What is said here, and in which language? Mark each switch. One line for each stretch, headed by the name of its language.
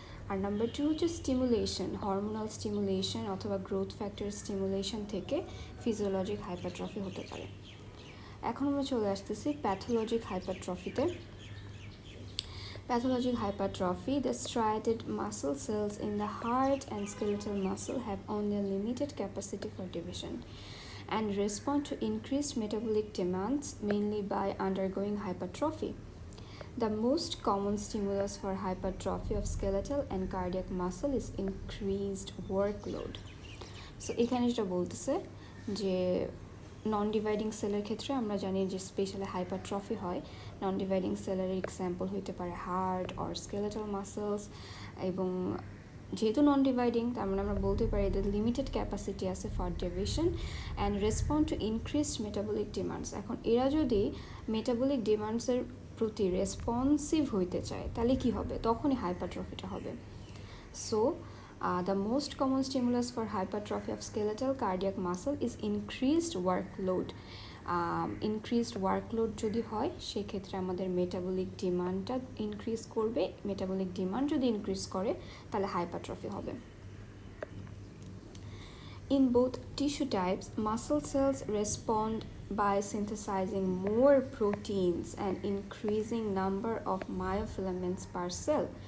Bangla: আর number two হচ্ছে stimulation, hormonal stimulation অথবা growth factor stimulation থেকে ফিজিওলজিক হাইপারট্রফি হতে পারে। এখন আমরা চলে আসতেছি pathologic হাইপারট্রফিতে।
English: Pathologic hypertrophy, the striated muscle cells in the heart and skeletal muscle have only a limited capacity for division and respond to increased metabolic demands mainly by undergoing hypertrophy. The most common stimulus for hypertrophy of skeletal and cardiac muscle is increased workload.
Bangla: So এখানে যেটা বলতেছে যে non dividing সেলের ক্ষেত্রে আমরা জানি যে specially hypertrophy হয়। নন ডিভাইডিং সেলের এক্সাম্পল হইতে পারে হার্ট অর স্কেলেটাল মাসেলস, এবং যেহেতু নন ডিভাইডিং তার মানে আমরা বলতে পারি এদের লিমিটেড ক্যাপাসিটি আছে for division and respond two increased metabolic demands. এখন এরা যদি মেটাবলিক ডিমান্ডসের প্রতি রেসপন্সিভ হইতে চায় তাহলে কি হবে, তখনই হাইপারট্রফিটা হবে।
English: So the most common stimulus for hypertrophy of skeletal cardiac muscle is increased workload. Increased workload
Bangla: যদি হয় সেক্ষেত্রে আমাদের মেটাবলিক ডিমান্ডটা ইনক্রিজ করবে। মেটাবলিক ডিমান্ড যদি ইনক্রিজ করে তাহলে হাইপারট্রফি হবে।
English: In both tissue types, muscle cells respond by synthesizing more proteins and increasing number of myofilaments per cell.